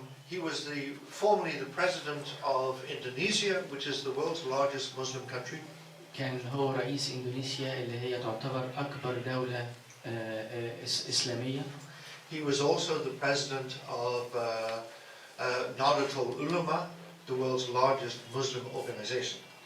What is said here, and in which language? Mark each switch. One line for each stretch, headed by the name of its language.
English: He was formerly the president of Indonesia, which is the world's largest Muslim country.
Arabic: كان هو رئيس إندونيسيا اللي هي تعتبر أكبر دولة إسلامية.
English: He was also the president of Nahdlatul Ulama, the world's largest Muslim organization.